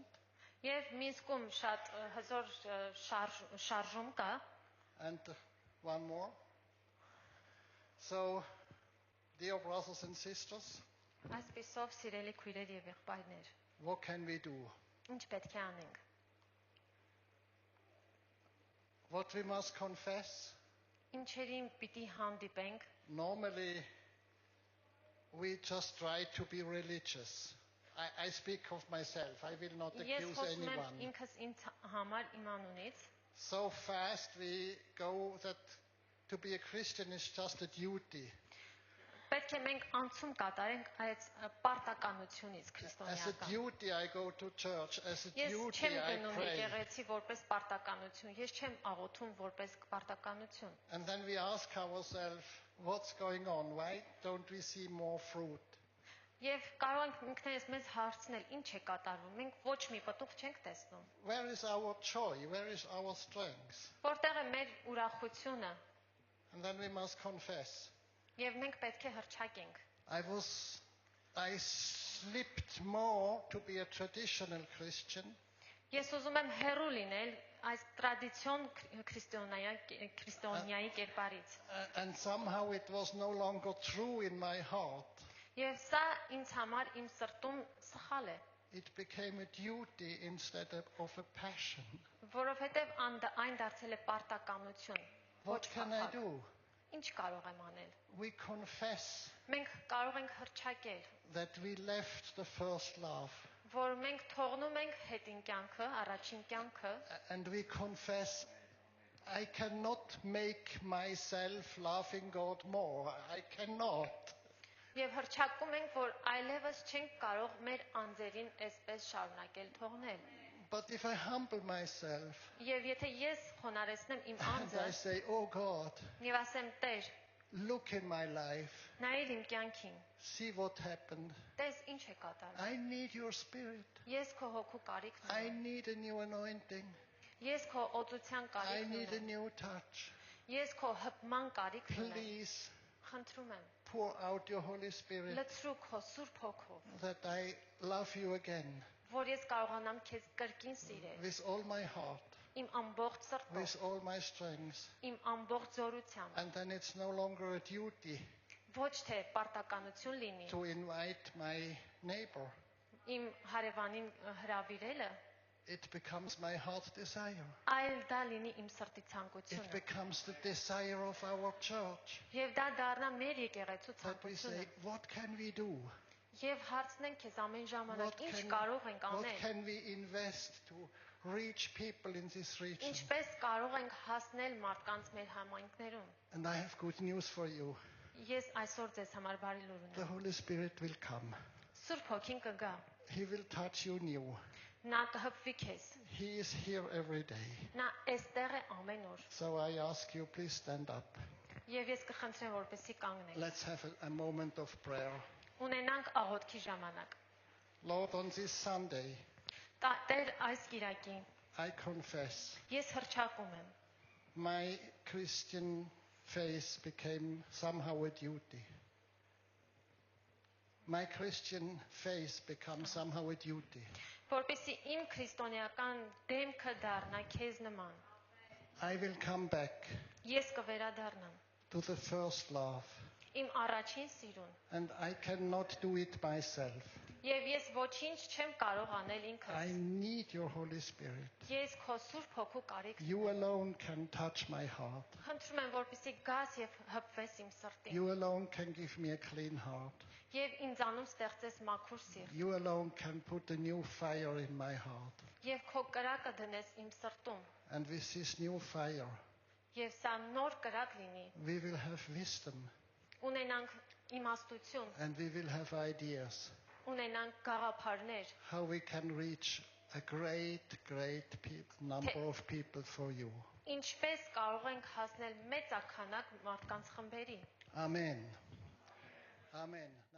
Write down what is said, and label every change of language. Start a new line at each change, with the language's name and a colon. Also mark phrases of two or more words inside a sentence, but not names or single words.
Armenian: եւ Մինսկում շատ հզոր շարժում կա։
English: And one more. So, dear brothers and sisters,
Armenian: Այսպիսով սիրելի քույրեր եւ եղբայրներ,
English: what can we do?
Armenian: ինչ պետք է անենք։
English: What we must confess?
Armenian: Ինչերին պիտի հանդիպենք։
English: Normally, we just try to be religious. I speak of myself. I will not
Armenian: Ես
English: accuse
Armenian: խոսում եմ
English: anyone.
Armenian: ինքս ինձ համար իմ անունից։
English: So fast we go that to be a Christian is just a duty.
Armenian: Պետք է մենք անցում կատարենք այդ պարտականությունից
English: As a
Armenian: քրիստոնեական։
English: duty I go to church. As a
Armenian: Ես
English: duty
Armenian: չեմ
English: I
Armenian: գնում
English: pray.
Armenian: եկեղեցի որպես պարտականություն, ես չեմ աղոթում որպես պարտականություն։
English: And then we ask ourselves, what's going on? Why don't we see more fruit?
Armenian: Եվ կարող ենք ինքներս մեզ հարցնել, ինչ է կատարվում։ Մենք ոչ մի պտուղ չենք տեսնում։
English: Where is our joy? Where is our strength?
Armenian: Որտեղ է մեր ուրախությունը։
English: And then we must confess.
Armenian: Եվ մենք պետք է հռչակենք։
English: I slipped more to be a traditional Christian.
Armenian: Ես ուզում եմ հեռու լինել այս տրադիցիոն քրիստոնեայի կերպարից։
English: And somehow it was no longer true in my heart.
Armenian: Եվ սա ինձ համար իմ սրտում սխալ է,
English: It became a duty instead of a passion.
Armenian: որովհետև այն դարձել է պարտականություն։
English: What can I do?
Armenian: Ինչ կարող եմ անել։
English: We confess
Armenian: Մենք կարող ենք հռչակել,
English: that we left the first love.
Armenian: որ մենք թողնում ենք հետին կյանքը, առաջին կյանքը,
English: And we confess, I cannot make myself loving God more. I cannot.
Armenian: եւ հռչակում ենք, որ այլևս չենք կարող մեր անձերին այսպես շարունակել թողնել։
English: But if I humble myself
Armenian: Եվ եթե ես խոնարհեցնեմ իմ
English: and
Armenian: անձը
English: I say, oh God,
Armenian: եւ ասեմ Տեր,
English: look in my life,
Armenian: նայիր իմ կյանքին,
English: see what happened.
Armenian: տես ինչ է կատարվում։
English: I need your spirit.
Armenian: Ես քո հոգու կարիքն
English: I
Armenian: ունեմ։
English: need a new anointing.
Armenian: Ես քո օծության
English: I
Armenian: կարիքն
English: need a
Armenian: ունեմ։
English: new touch.
Armenian: Ես քո հպման կարիքն ունեմ։
English: Please
Armenian: Խնդրում եմ,
English: pour out your Holy Spirit
Armenian: լցրու քո Սուրբ Հոգով,
English: that I love you again
Armenian: որ ես կարողանամ քեզ կրկին սիրել,
English: with all my heart,
Armenian: իմ ամբողջ սրտով,
English: with all my strength.
Armenian: իմ ամբողջ զորությամբ,
English: And then it's no longer a duty
Armenian: ոչ թե պարտականություն լինի
English: to invite my neighbor.
Armenian: իմ հարևանին հրավիրելը,
English: It becomes my heart desire.
Armenian: այլ դա լինի իմ սրտի
English: It
Armenian: ցանկությունը։
English: becomes the desire of our church.
Armenian: Եվ դա դառնա մեր եկեղեցու
English: That we say,
Armenian: ցանկությունը։
English: what can we do?
Armenian: Եվ հարցնենք քեզ ամեն
English: What
Armenian: ժամանակ ինչ
English: can,
Armenian: կարող ենք
English: what
Armenian: անել,
English: can we invest to reach people in this region?
Armenian: ինչպես կարող ենք հասնել մարդկանց մեր համայնքներում։
English: And I have good news for you.
Armenian: Ես այսօր ձեզ համար բարի լուր
English: The
Armenian: ունեմ։
English: Holy Spirit will come.
Armenian: Սուրբ Հոգին կգա։
English: He will touch you new.
Armenian: Նա կհպվի քեզ։
English: He is here every day.
Armenian: Նա այստեղ է ամեն օր։
English: So I ask you, please stand up.
Armenian: Եվ ես կխնդրեմ, որպեսզի կանգնեք։
English: Let's have a moment of prayer.
Armenian: Ունենանք աղոթքի ժամանակ։
English: Lord, on this Sunday,
Armenian: Տեր այս Կիրակին
English: I confess
Armenian: ես հռչակում եմ,
English: my Christian faith became somehow a duty. My Christian faith becomes somehow a duty.
Armenian: որպեսզի իմ քրիստոնեական դեմքը դառնա քեզ նման։
English: I will come back
Armenian: Ես կվերադառնամ
English: to the first love,
Armenian: իմ առաջին սիրուն։
English: and I cannot do it myself.
Armenian: Եվ ես ոչինչ չեմ կարող անել
English: I
Armenian: ինքս։
English: need your Holy Spirit.
Armenian: Ես քո Սուրբ Հոգու կարիք
English: You
Armenian: ունեմ։
English: alone can touch my heart.
Armenian: Խնդրում եմ, որպեսզի գաս եւ հպվես իմ սրտին։
English: You alone can give me a clean heart.
Armenian: Եվ ինձանում ստեղծես մաքուր սիրտ։
English: You alone can put a new fire in my heart.
Armenian: Եվ քո կրակը դնես իմ սրտում։
English: And with this new fire,
Armenian: Եվ սա նոր կրակ լինի։
English: we will have wisdom
Armenian: Ունենանք իմաստություն,
English: and we will have ideas
Armenian: ունենանք գաղափարներ,
English: how we can reach a great number of people for you.
Armenian: ինչպես կարող ենք հասնել մեծաքանակ մարդկանց խմբերի։
English: Amen. Amen.